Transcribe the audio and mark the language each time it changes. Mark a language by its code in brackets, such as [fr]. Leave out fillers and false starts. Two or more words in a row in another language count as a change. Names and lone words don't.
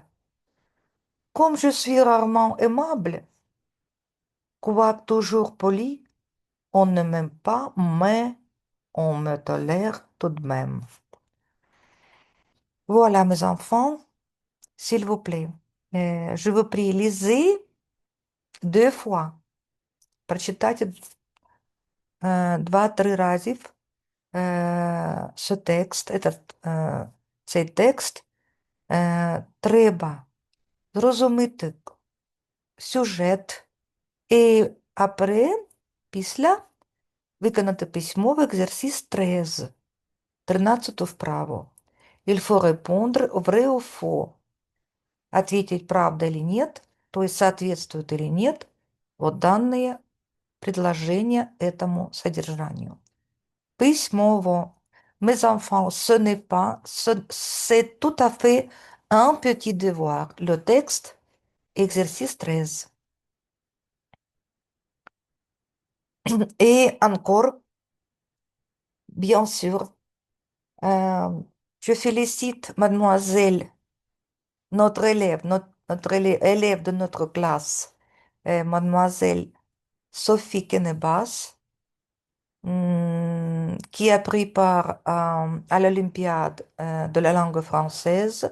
[fr] Comme je suis rarement aimable, quoique toujours poli, on ne m'aime pas, mais on me tolère tout de même. Voilà, mes enfants, s'il vous plaît, je vous prie, lisez 2 fois. [uk] Прочитайте 2-3 разів ce текст, цей текст. Треба зрозуміти сюжет і après, після виконати письмовий екзерсис 13, 13 вправу. [fr] Il faut répondre vrai ou faux. [ru] Ответить правда или нет, то есть соответствует или нет вот данные предложения этому содержанию. [uk] Письмово. [fr] Mes enfants, ce n'est pas, c'est tout à fait un petit devoir. Le texte, exercice 13. Et encore, bien sûr, euh, je félicite mademoiselle, notre élève, élève de notre classe, mademoiselle Sophie Kenebas, qui a pris part à l'Olympiade de la langue française.